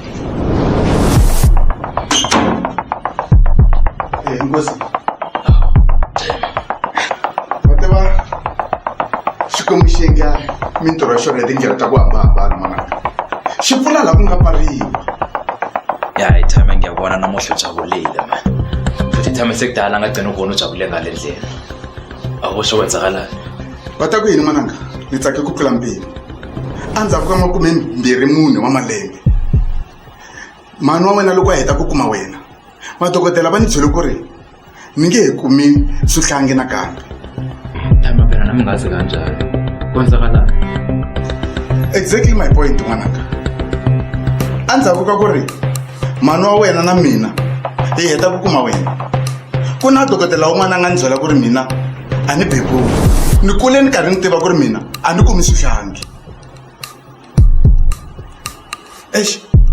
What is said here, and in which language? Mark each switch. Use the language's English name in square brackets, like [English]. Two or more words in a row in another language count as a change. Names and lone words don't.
[Tsonga] Nkosi Xikomixenga mintirho xona hi tindlela ta ku hambanahambana mananga. Xi pfula laha ku nga pfariwa. [Zulu] Ya hi time ngiyabona namuhla ujabulile man. Futhi time sekudala ngagcina ukubona ujabule ngale ndlela. Akusho kwenzakalani? [Tsonga] Va ta ku yini mananga? Ni tsake ku tlula mpimo. Andzhaku ka 24 wa malembe. Mani wa wena loko a heta ku kuma wena. Madokodela va ni byele ku ri ni nge he kumi swihlangi nakambe. [Zulu] Time phela nami ngazi kanjalo. Kwenzakalani? [English] Exactly my point mananga. [Tsonga] Andzhaku ka ku ri mani wa wena na mina hi heta ku kuma wena. Ku na dokodela wun'wana a nga ni byela ku ri mina a ni bebuli. Ni kule ni karhi ni tiva ku ri mina a ni kumi swihlangi. Eish.